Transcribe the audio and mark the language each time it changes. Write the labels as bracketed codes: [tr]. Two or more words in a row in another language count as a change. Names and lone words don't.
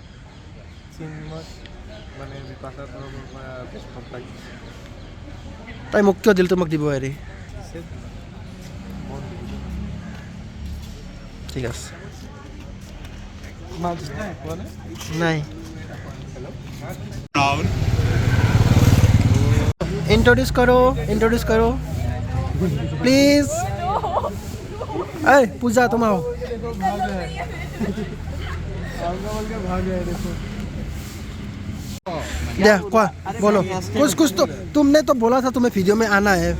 [as] তাই মোক কিয় দিল তোমাক দিব হেৰি ঠিক আছে নাই [hi] इंट्रोड्यूस करो प्लीज ए पूजा तुम आओ क्या बोलो कुछ तो तुमने तो बोला था तुम्हें वीडियो में आना है